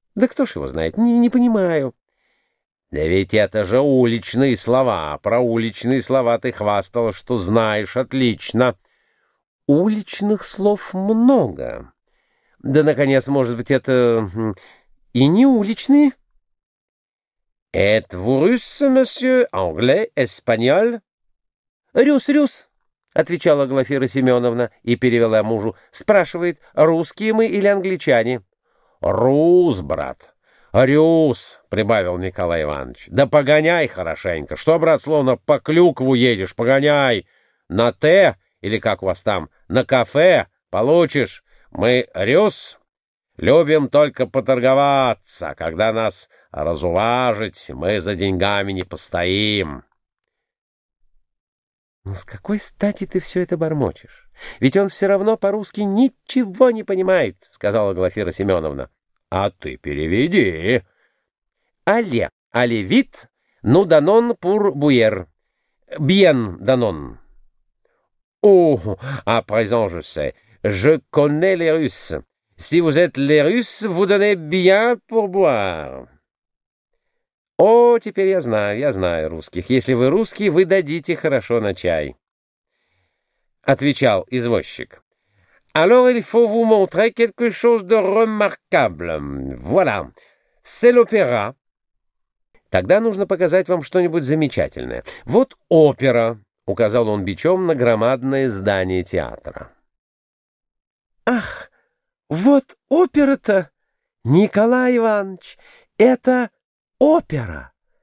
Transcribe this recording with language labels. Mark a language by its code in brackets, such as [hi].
[ru] «Да кто ж его знает? Не понимаю». «Да ведь это же уличные слова. Про уличные слова ты хвастал, что знаешь отлично». «Уличных слов много. Да, наконец, может быть, это и не уличные». [fr] «Êtes-vous russe, monsieur, anglais, espagnol?» [ru] «Рюс-рюс», — отвечала Глафира Семеновна и перевела мужу. «Спрашивает, русские мы или англичане?» «Рус, брат». «Рюс», — прибавил Николай Иванович. «Да погоняй хорошенько. Что, брат, словно по клюкву едешь? Погоняй. На «Т» или как у вас там, на «Кафе» получишь. Мы «Рюс» любим только поторговаться. Когда нас разуважить, мы за деньгами не постоим». «Ну, с какой стати ты все это бормочешь? Ведь он все равно по-русски ничего не понимает», — сказала Глафира Семеновна. «А ты переведи». [fr] «Але, але вид, ну данон пур буер. Бьен данон». «О, а présent je sais. Je connais les Russes. Si vous êtes les Russes, vous donnez bien pour boire». [ru] «О, теперь я знаю русских. Если вы русский, вы дадите хорошо на чай», — отвечал извозчик. [fr] «Alors il faut vous montrer quelque chose de remarquable. Voilà, c'est l'opéra». [ru] «Тогда нужно показать вам что-нибудь замечательное. Вот опера», — указал он бичом на громадное здание театра. «Ах, вот опера-то, Николай Иванович, это опера!